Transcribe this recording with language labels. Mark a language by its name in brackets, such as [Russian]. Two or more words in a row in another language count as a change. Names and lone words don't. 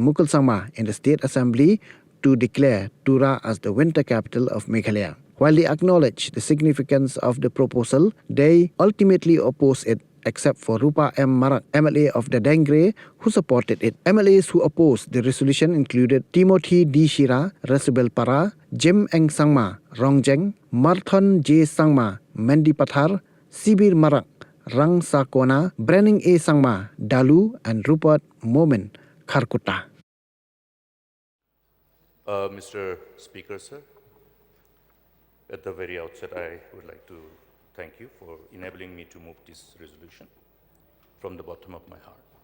[English] MUKUL'S in the State Assembly to declare TURA as the winter capital of Meghalaya. While they acknowledge the significance of the proposal, they ultimately oppose it, except for Rupa M. Marak, MLA of the Dengre, who supported it. MLAs who opposed the resolution included Timothy D. Shira, Rasubel Para, Jim Eng Sangma, Rongjeng, Marthon J. Sangma, Mendi Pathar, Sibir Marak, Rang Sakona, Brenning A. Sangma, Dalu, and Rupert Momin, Kharkuta. Mr. Speaker, sir, at the very outset, I would like to thank you for enabling me to move this resolution from the bottom of my heart.